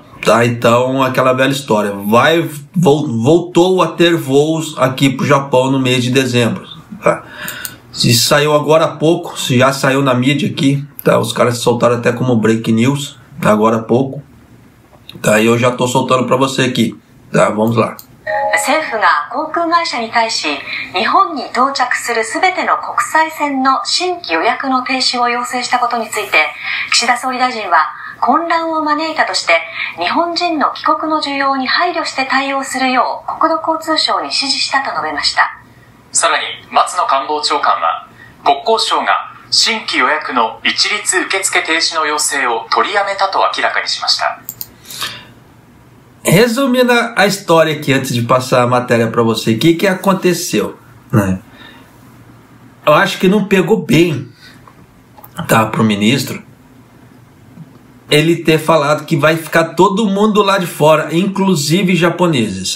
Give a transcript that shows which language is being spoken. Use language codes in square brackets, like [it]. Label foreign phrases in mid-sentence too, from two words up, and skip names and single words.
[pt] Tá, então aquela velha história, voltou a ter voos aqui para o Japão no mês de dezembro. Tá? Se saiu agora há pouco, se já saiu na mídia aqui, tá? Os caras soltaram até como [en] break news, [pt] tá? Agora há pouco. Tá? E eu já estou soltando para você aqui. Tá? Vamos lá. [ja] 政府が航空会社に対し、日本に到着するすべての国際線の新規予約の停止を要請したことについて、岸田総理大臣は混乱を招いたとして、日本人の帰国の需要に配慮して対応するよう国土交通省に指示したと述べました。さらに松野官房長官は、国交省が新規予約の一律受付停止の要請を取りやめたと明らかにしました。 [pt] Resumindo a história aqui, antes de passar a matéria para você, o que aconteceu? Né? Eu acho que não pegou bem, tá, para o ministro ele ter falado que vai ficar todo mundo lá de fora, inclusive japoneses.